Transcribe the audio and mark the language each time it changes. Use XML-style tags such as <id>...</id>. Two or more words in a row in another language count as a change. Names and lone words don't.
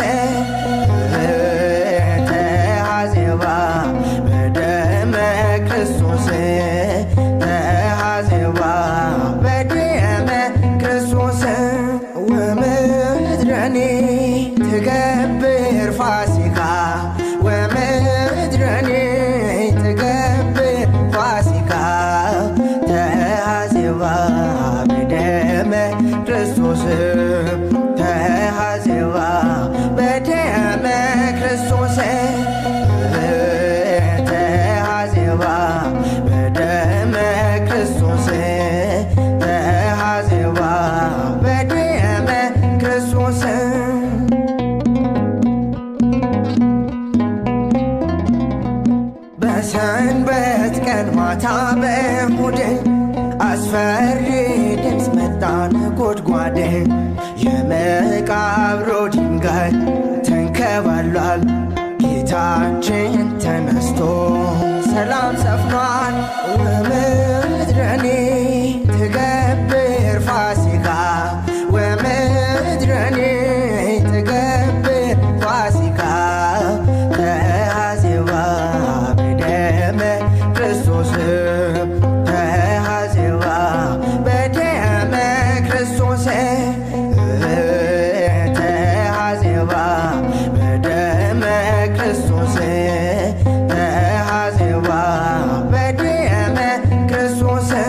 <ti>ተሐዜባ በደመ ክርስቶስ ተሐዜባ በደመ ክርስቶስ ወምድረኒ ትገብር ፋሲካ ወምድረኒ ትገብር ፋሲካ ተሐዜባ በደመ ክርስቶስ ተሐዜባ በደመ ክርስቶስ ተሐዜባ በደመ ክርስቶስ ተሐዜባ በደመ ክርስቶስ</ti> <am>በሰንበት ቀን ማታ በእሁድ አስፈሪ ድምፅ መጣ ነጎድጓድ የመቃብሩ ድንጋይ ተንከባሏል ጌታችን ተነስቶ ሰላም ሰፍኗል</am> <ti>ወምድረኒ ትገብር ፋሲካ ወምድረኒ ትገብር ፋሲካ ተሐዜባ በደመ ክርስቶስ ተሐዜባ በደመ ክርስቶስ ተሐዜባ በደመ ክርስቶስ ተሐዜባ በደመ ክርስቶስ</ti>